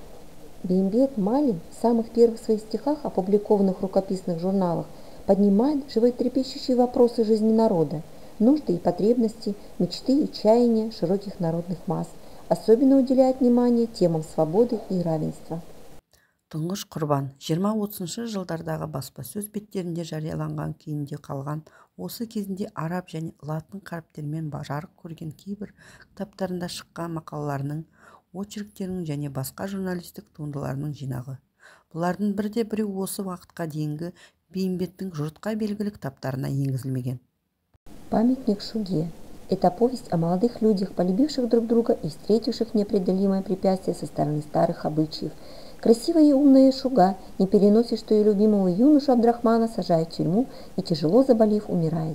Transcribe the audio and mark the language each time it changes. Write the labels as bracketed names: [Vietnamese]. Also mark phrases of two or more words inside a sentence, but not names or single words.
[Russian] Беймбет Майлин в самых первых своих стихах, опубликованных в рукописных журналах, поднимает животрепещущие вопросы жизни народа, нужды и потребности, мечты и чаяния широких народных масс, особенно уделяет внимание темам свободы и равенства. [Kazakh] Тұңғыш құрбан 20-30 жылдардағы баспасөз беттерінде жарияланған күйінде қалған, осы кезінде араб және латын қаріптермен жарық көрген кейбір кітаптарында шыққан мақалаларының, очерктерінің және басқа журналистік туындыларының жинағы. Бұлардың бірде-біреу осы уақытқа дейінгі Беймбеттің жұртқа белгілі кітаптарына енгізілмеген. [Russian] Памятник Шуге – это повесть о молодых людях, полюбивших друг друга и встретивших непреодолимое препятствие со стороны старых обычаев. Красивая и умная Шуга не переносит, что ее любимого юношу Абдрахмана сажают в тюрьму и, тяжело заболев, умирает.